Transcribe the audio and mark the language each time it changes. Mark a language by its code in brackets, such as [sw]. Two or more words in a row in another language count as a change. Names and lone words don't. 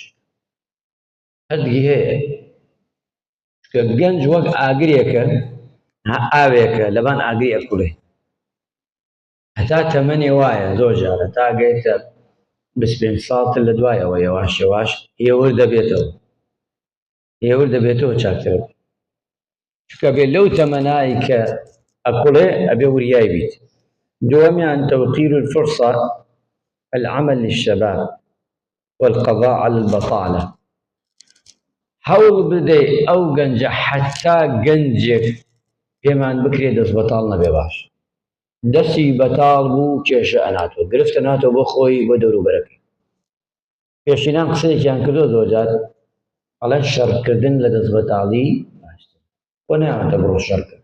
[ckb] هەردگی هەیە، چکە گەنج وەک ئاگرێکە، ئاوێکە لەبان ئاگری ئەکوڵێ، هەتا تەمەنێ وایە زۆر جار هەتا گەیتە 25 ساڵتر لە دوایەوە یەواش یەواش هێور دەبێتەوە، هێور دەبێتەوە چاکتر، چکە بێت لەو تەمەنایی کە ئەکوڵێ ئەبێ وریای بیت. [ar] دووەمیان توقیر الفرصة العمل للشباب والقضاء على البطالة. [ckb] هەوڵ بدەی ئەو گەنجە حتا گەنجێک پێمان بکرێ دەست بەتاڵ نەبێ باش. دەستی بەتاڵ بوو کێشە ئەناتوە، گرفتە ناتەوە بۆ خۆی بۆ دەوروبەرەکەی. پێشینان قسەیەکیان کردۆ زۆر جار، ئەڵێن شەڕکردن لە دەست بەتاڵی باشتر، خۆ نایەوێتە بڕۆ شەڕکرد.